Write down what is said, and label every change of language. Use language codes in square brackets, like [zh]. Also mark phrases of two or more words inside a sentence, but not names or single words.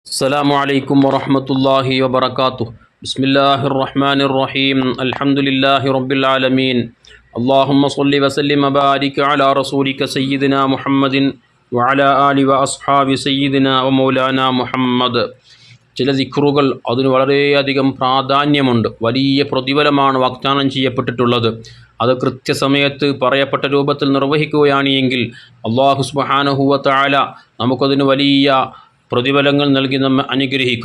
[ar] السلام عليكم ورحمة الله وبركاته. بسم الله الرحمن الرحيم. الحمد لله رب العالمين. اللهم صل وسلم وبارك على رسولك سيدنا محمد وعلى آله وأصحاب سيدنا ومولانا محمد. [ml] ചില ദിക്റുകൾ അതിന് വളരെയധികം പ്രാധാന്യമുണ്ട്, വലിയ പ്രതിഫലമാണ് വാഗ്ദാനം ചെയ്യപ്പെട്ടിട്ടുള്ളത്. അത് കൃത്യസമയത്ത് പറയപ്പെട്ട രൂപത്തിൽ നിർവഹിക്കുകയാണ് എങ്കിൽ [ar] الله سبحانه وتعالى [ml] നമുക്കതിന് വലിയ പ്രതിഫലങ്ങൾ നൽകി നമ്മെ അനുഗ്രഹിക്കും.